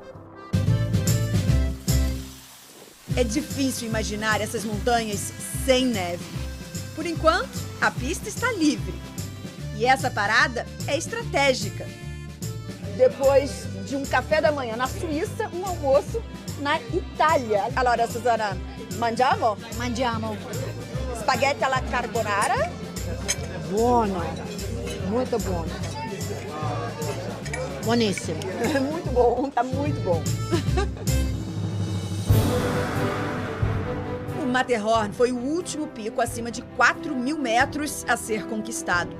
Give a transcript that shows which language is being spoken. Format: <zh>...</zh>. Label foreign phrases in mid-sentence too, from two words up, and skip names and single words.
<pt>É difícil imaginar essas montanhas sem neve. Por enquanto, a pista está livre. E essa parada é estratégica. Depois de um café da manhã na Suíça, um almoço na Itália.</pt> <it>Allora, Suzana, mangiamo? Mangiamo. Spaghetti alla carbonara. Buono,</it> <pt>muito bom.</pt> <it>Buonissimo.</it> <pt>Muito bom, tá muito bom. O Matterhorn foi o último pico acima de 4.000 metros a ser conquistado.</pt>